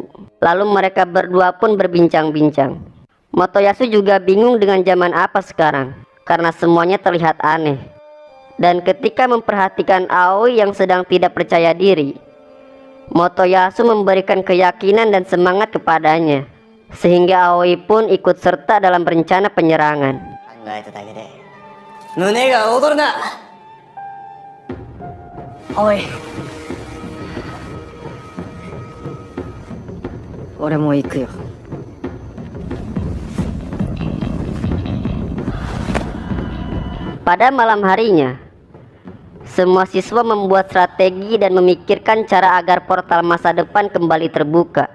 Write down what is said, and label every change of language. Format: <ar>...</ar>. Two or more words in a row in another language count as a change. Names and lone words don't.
<id>Lalu mereka berdua pun berbincang-bincang. Motoyasu juga bingung dengan zaman apa sekarang, karena semuanya terlihat aneh. Dan ketika memperhatikan Aoi yang sedang tidak percaya diri, Motoyasu memberikan keyakinan dan semangat kepadanya, sehingga Aoi pun ikut serta dalam rencana penyerangan.</id> <ja>Aoi, 俺も行くよ。</ja> <id>Pada malam harinya, semua siswa membuat strategi dan memikirkan cara agar portal masa depan kembali terbuka.</id>